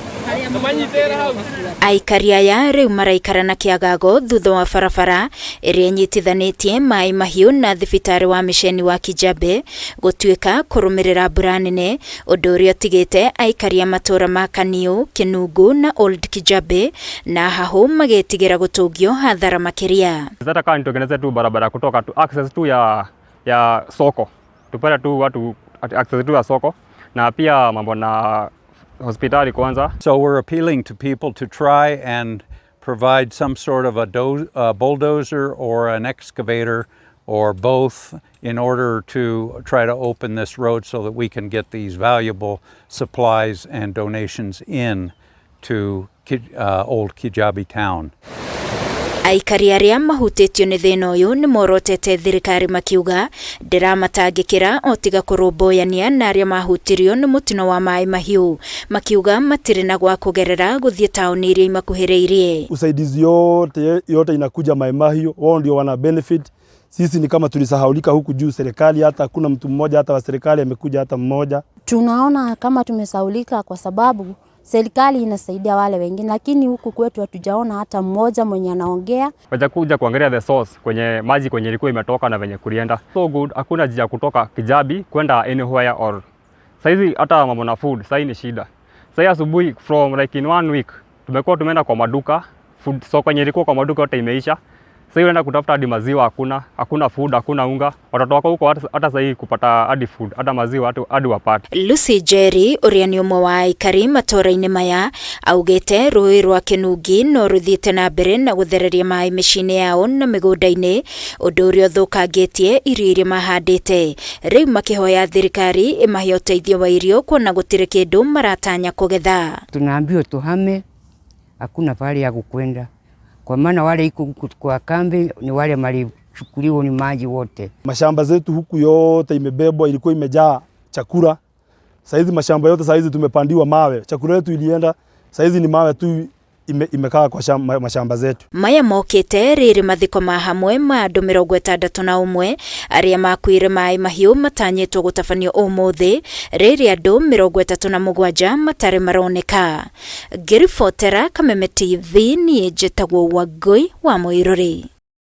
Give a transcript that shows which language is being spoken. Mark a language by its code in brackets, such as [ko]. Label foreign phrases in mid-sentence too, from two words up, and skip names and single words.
[ki] Aikari aya riu maraikara na kiagago thutha wa barabara iria nyitithanitie Mai Mahiu na thibitari wa misheni wa Kijabe gutuika kurumirira mbura nene, undu uria utigite aikari a matura ma Kaniu, Kinungu na Old Kijabe na haho magetigira gutungio hathara makiria. [sw] Sasa kama nitengeneze tu barabara kutoka tu access tu ya soko, tupata tu watu access tu ya soko na pia mambo na hospitali kwanza. [en] So we're appealing to people to try and provide some sort of a bulldozer or an excavator or both in order to try to open this road so that we can get these valuable supplies and donations in to Old Kijabe town. [ki] Aikari aria mahutitio ni thina uyu ni morotete thirikari makiuga ndiramatangikira otiga kurumboyania na aria mahutirio ni mutino wa Mai Mahiu, makiuga matiri na gwa kugerera guthie tauni iria imakuhiriirie. [sw] Usaidizi yote inakuja Mai Mahiu, wao ndio wana benefit. Sisi ni kama tulisahaulika huku juu, serikali hata hakuna mtu mmoja hata wa serikali amekuja hata mmoja. Tunaona kama tumesahaulika kwa sababu serikali inasaidia wale wengine, lakini huku kwetu hatujaona hata mmoja mwenye anaongea. Wacha kuja kuangalia [en] the source [sw] kwenye maji kwenye ilikuwa imetoka na venye kulienda. So good, hakuna njia kutoka Kijabe kwenda [en] anywhere or. [sw] Saizi hata mambo na food, sasa ni shida. Sasa asubuhi [en] from like in 1 week [sw] tumekuwa tumeenda kwa maduka, food so kwenye ilikuwa kwa maduka yote imeisha. Sasa unaenda kutafuta hadi maziwa hakuna food, hakuna unga. Watoto wako huko hata sasa kupata hadi food, hata maziwa hadi wapate. [ki] Lucy Jerry uria ni umwe wa aikari matora-ini maya augite rui rwa Kinungi no ruthiite na mbere na guthereria mai micini yao na migunda-ini, undu uria uthukangitie irio iria mahandite. Riu makihoya thirikari imahe uteithio wa irio kuona gutire kindu maratanya kugetha. [sw] Tunaambiwa tuhame, hakuna pale ya kukwenda. Kwa maana wale iko kwa kambi ni wale malichukuliwa ni maji wote. Mashamba zetu huku yote imebebwa, ilikuwa imejaa chakula. Saizi mashamba yote saizi tumepandiwa mawe. Chakula yetu ilienda, saizi ni mawe tu imekaa kwa mashamba zetu. [ki] Maya mokite riri mathiko ma hamwe ma andu 61 aria makuire Mai Mahiu matanyitwo gutafanio umuthi, riri andu 37 matari maroneka. Ngiribotera Kameme TV ni njitagwo Wangui wa Muiruri.